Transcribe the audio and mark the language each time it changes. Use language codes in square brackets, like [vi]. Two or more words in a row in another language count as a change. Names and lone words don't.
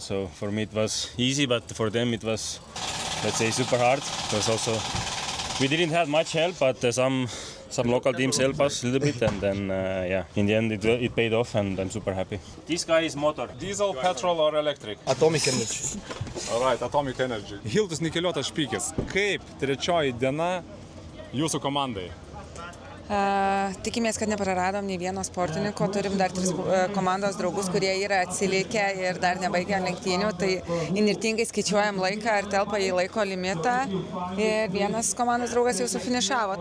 [en] So for me, it was easy, but for them, it was, let's say, super hard. Because also we didn't have much help, but some local teams helped us a little bit, and then yeah, in the end, it paid off, and I'm super happy. This guy is motor. Diesel, petrol or electric? Atomic Energy. Alright, Atomic Energy. [lt] Hildas Nikeliuotas Špykis. Kaip trečioji diena jūsų komandai? Tikimės, kad nepraradom nei vieno sportininko, turim dar 3 komandos draugus, kurie yra atsilikę ir dar nebaigė lenktynių, tai inirtingai skaičiuojam laiką ir telpa į laiko limitą ir vienas komandos draugas jau sufinišavo.